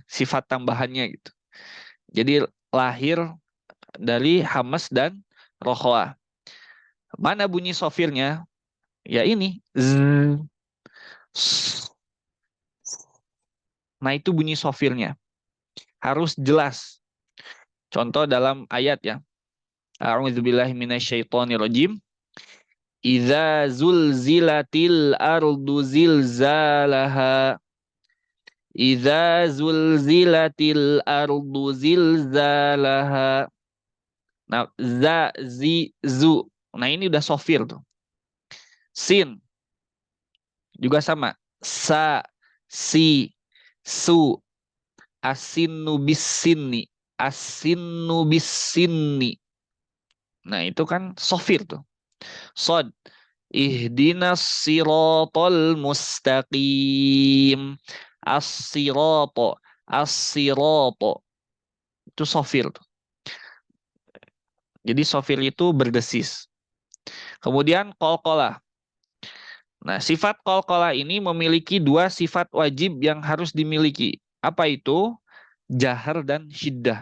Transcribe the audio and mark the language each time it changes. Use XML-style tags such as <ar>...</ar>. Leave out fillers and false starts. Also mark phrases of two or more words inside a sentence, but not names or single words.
<id>Sifat tambahannya gitu. Jadi lahir dari hamas dan rokhwah. Mana bunyi sofirnya? Ya ini. Z. Nah itu bunyi sofirnya. Harus jelas. Contoh dalam ayat ya.</id> <ar>أعوذ بالله من الشيطان الرجيم. إذا زلزلت الأرض زلزالها. إذا زلزلت الأرض زلزالها.</ar> <id>Nah, zu. Nah, ini udah sofir tuh. Sin juga sama. Sa, si, su. Asinu bisini. Asinu bisini. Nah, itu kan sofir tuh. Sod.</id> <ar>اهدنا الصراط المستقيم.</ar> <id>As-siroto. As-siroto. Itu sofir tuh. Jadi sofir itu berdesis. Kemudian kolkolah. Nah, sifat kolkolah ini memiliki dua sifat wajib yang harus dimiliki. Apa itu? Jahar dan syiddah.</id>